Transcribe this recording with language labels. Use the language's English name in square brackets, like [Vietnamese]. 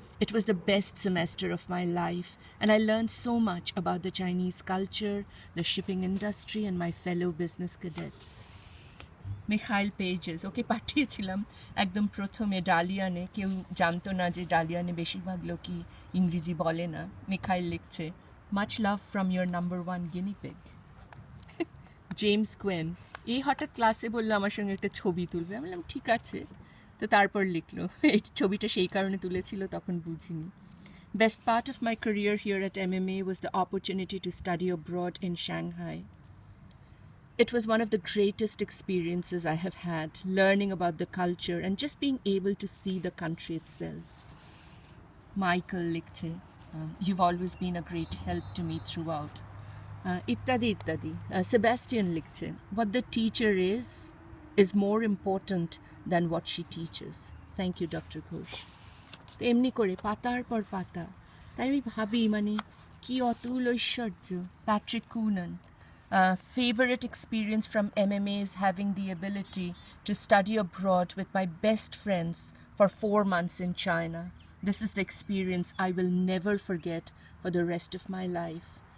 [English] It was the best semester of my life and I learned so much about the Chinese culture, the shipping industry and my fellow business cadets. [Bangla] Mikhail Pages, ওকে পাঠিয়েছিলাম একদম প্রথমে ডালিয়ানে, কেউ জানতো না যে ডালিয়ানে বেশিরভাগ লোকই ইংরেজি বলে না। [English] Mikhail [Bangla] লিখছে, [English] much love from your number one guinea pig. [Bangla] James কোয়েন, এই হঠাৎ ক্লাসে বললো আমার সঙ্গে একটা ছবি তুলবে, আমি বললাম ঠিক আছে, তো তারপর লিখলো। এই ছবিটা সেই কারণে তুলেছিল, তখন বুঝিনি। [English] Best part of my career here at MMA was the opportunity to study abroad in Shanghai. It was one of the greatest experiences I have had, learning about the culture and just being able to see the country itself. Michael [Bangla] লিখছে, [English] you've always been a great help to me throughout. [Bangla] ইত্যাদি ইত্যাদি। [English] Sebastian [Bangla] লিখছে, [English] what the teacher is more important than what she teaches. Thank you Dr. Ghosh. [Bangla] তো এমনি করে পাতার পর পাতা, তাই আমি ভাবি মানে কি অতুল ঐশ্বর্য। [English] Patrick Coonan, favorite experience from MMA is having the ability to study abroad with my best friends for 4 months in China. This is the experience I will never forget for the rest of my life.